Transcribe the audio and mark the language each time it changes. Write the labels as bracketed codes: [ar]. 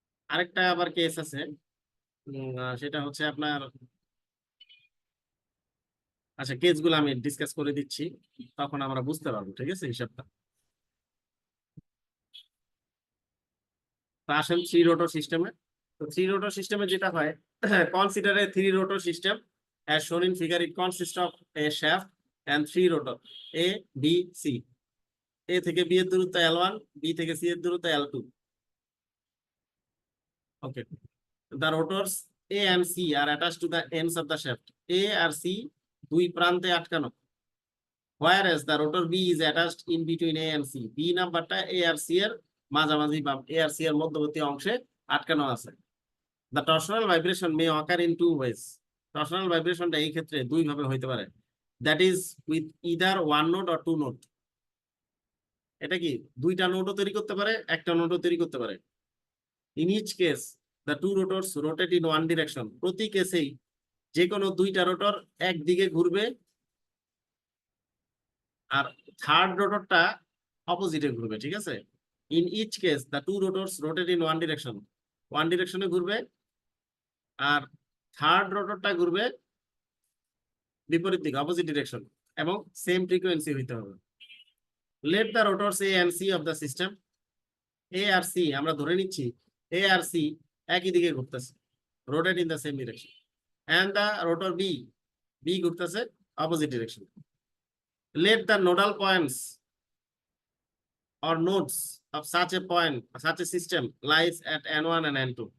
[bn] আরেকটা আবার কেস আছে, সেটা হচ্ছে আপনার, আচ্ছা কেসগুলো আমি ডিসকাস করে দিচ্ছি, তখন আমরা বুঝতে পারবো, ঠিক আছে হিসাবটা। তো আসেন থ্রি রোটর সিস্টেমে। তো থ্রি রোটর সিস্টেমে যেটা হয়, [en] Consider a three rotor system as shown in figure. It consists of a shaft and three rotor A, B, C. [bn] A থেকে B এর দূরত্ব L1, B থেকে C এর দূরত্ব L2. [en] Okay. The rotors A and C are attached to the ends of the shaft. [bn] A আর C দুই প্রান্তে আটকানো, [en] whereas the rotor B is attached in between A and C. [bn] B নাম্বারটা A আর C এর মাঝামাঝি বা A আর C এর মধ্যবর্তী অংশে আটকানো আছে। [en] The torsional vibration may occur in two ways. [bn] Torsional vibrationটা এই ক্ষেত্রে দুই ভাবে হইতে পারে। [en] That is with either one node or two node. [bn] এটা কি দুইটা নোডও তৈরি করতে পারে, একটা নোডও তৈরি করতে পারে। [en] In each case, the two rotors rotate in one direction. [bn] প্রতি কেসেই যে কোনো দুইটা রোটর একদিকে ঘুরবে আর থার্ড রোটরটা অপোজিটে ঘুরবে, ঠিক আছে? [en] In each case, the two rotors rotate in one direction. [bn] One ডিরেকশনে ঘুরবে আর থার্ড রোটরটা ঘুরবে বিপরীত দিকে, অপোজিট ডিরেকশন, এবং সেম ফ্রিকোয়েন্সি হইতে হবে। [en] Let the rotors A and C of the system. [bn] A আর C আমরা ধরে নিচ্ছি এ আর সি একই দিকে ঘুরতেছে, [en] rotate in the same direction, and the rotor B, [bn] B ঘুরতেছে opposite direction. [en] Let the nodal points or nodes of such a point, such a system lies at n1 and n2.